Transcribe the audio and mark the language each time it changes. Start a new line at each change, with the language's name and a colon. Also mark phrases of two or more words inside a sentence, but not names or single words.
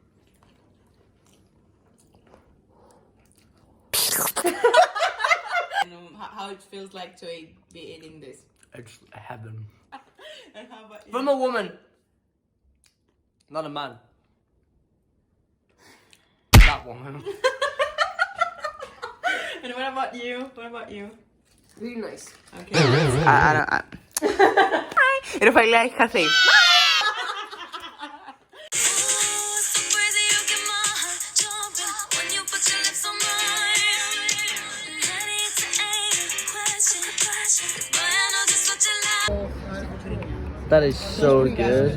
English: And, how it feels like to be eating this. It's heaven. And how about you? From a woman. Not a man. That woman. And what about you? What about you? Really nice.
Greek: Okay. Η Ραφαήλα έχει χαθεί.
English: That is so good.